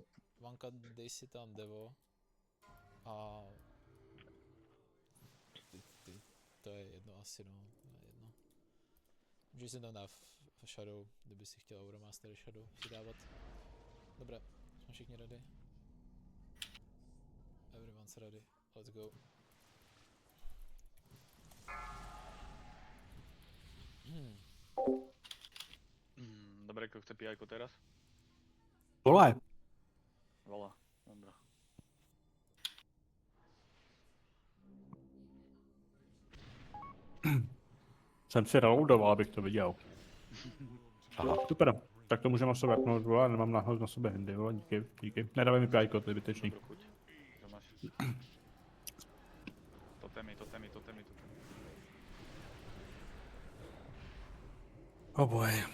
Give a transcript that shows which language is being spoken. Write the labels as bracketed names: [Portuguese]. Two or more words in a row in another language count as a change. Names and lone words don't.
[Czech] tam- devo. Vanka, dej si tam devo. A to je jedno asi, no, to je jedno. Můžeš si tam dát v Shadow, kdyby si chtěl Euromaster Shadow si dávat. Dobré, jsme všichni ready. [English] Everyone's ready, let's go. [Slovak] Dobre, kto chce pijajko teraz? [Czech] Vole, Volá, dobrá. jsem si reloadoval, abych to viděl. Aha, super. Tak to můžeme sobě apnout, vole, nemám náhodou na sobě handy, vole, díky, díky. Nedávej mi pijajko, to je zbytečný. [Slovak] Dobrú chuť. To máš. Totemy. [English] Oh boy.